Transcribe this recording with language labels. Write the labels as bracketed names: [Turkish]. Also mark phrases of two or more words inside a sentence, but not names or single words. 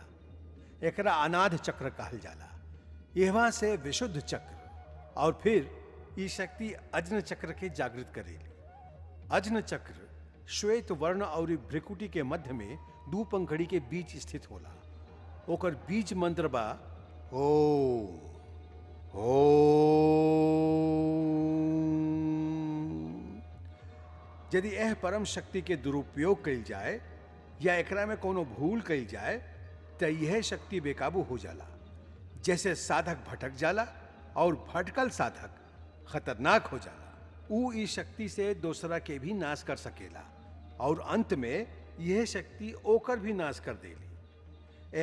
[Bhojpuri] एकरा अनाद चक्र कहल जाला। यहाँ से विशुद्ध चक्र और फिर ये शक्ति अज्न चक्र के जागृत करेली। अज्न चक्र श्वेत वर्ण और भ्रिकुटी के मध्य में 2 पंखड़ी के बीच स्थित होला। ओकर बीज मंत्र बा ओम ओम। यदि यह परम शक्ति के दुरुपयोग कइल जाए या एकरा में कोनो भूल कइल जाए तो यह शक्ति बेकाबू हो जाला। जैसे साधक भटक जाला और भटकल साधक खतरनाक हो जाला। ऊ इस शक्ति से दूसरा के भी नाश कर सकेला और अंत में यह शक्ति ओकर भी नाश कर देली।